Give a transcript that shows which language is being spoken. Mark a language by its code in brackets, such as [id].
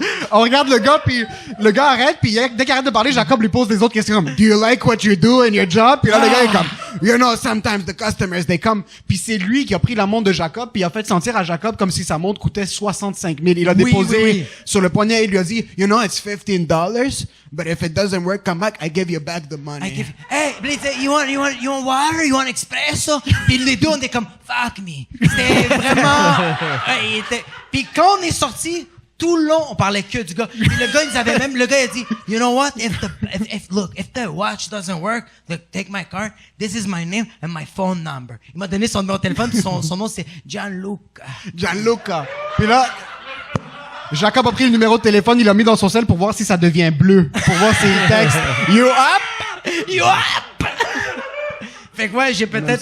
[fr] On regarde le gars, puis le gars arrête, puis dès qu'il arrête de parler, Jacob lui pose des autres questions comme, [en] do you like what you do in your job? [fr] Puis là, le gars est comme, [en] you know, sometimes the customers, they come. [fr] Puis c'est lui qui a pris la montre de Jacob, puis il a fait sentir à Jacob comme si sa montre coûtait 65 000. Il a déposé oui. sur le poignet, il lui a dit, [en] you know, it's $15, but if it doesn't work, come back, I give you back the money. Hey, please, you want water? You want espresso? [fr] Puis les deux, on était comme, [en] fuck me. [fr] C'était vraiment... Puis quand on est sorti, tout le long, on parlait que du gars. Puis le gars, le gars, il a dit, [en] you know what? If the watch doesn't work, take my card. This is my name and my phone number. [fr] Il m'a donné son numéro de téléphone, puis son nom, c'est Gianluca. Gianluca. Puis là, Jacob a pris le numéro de téléphone, il l'a mis dans son sel pour voir si ça devient bleu. Pour voir s'il texte. [en] You up? You up? [fr] Fait que ouais, j'ai peut-être